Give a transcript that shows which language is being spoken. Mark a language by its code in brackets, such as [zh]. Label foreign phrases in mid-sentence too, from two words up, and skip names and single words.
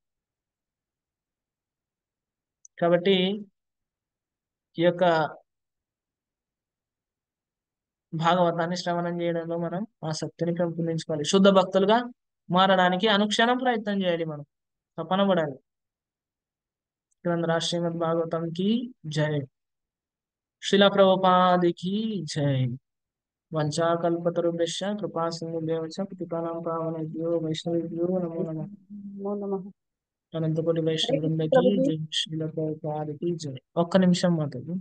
[te] కాబట్టి ఈ యొక్క భాగవతాన్ని శ్రవణం చేయడంలో మనం ఆసక్తిని పెంపొందించుకోవాలి. శుద్ధ భక్తులుగా మారడానికి అనుక్షణం ప్రయత్నం చేయాలి, మనం తపన పడాలి. గ్రంథ శ్రీమద్ భాగవతం కి జై. శిలా ప్రభుపాదికి జై. [sa] వంచాకల్పతరుభ్యశ్చ కృపా సింధుభ్యశ్చ పతితానాం పావనేభ్యో వైష్ణవేభ్యో నమో నమః. నమో నమః. అనంతకోటి వైష్ణవ హరే కృష్ణ [te] బృందకి ప్రభుజీ. జై. శిలా ప్రభుపాదికి జై. ఒక్క నిమిషం మాత్రం.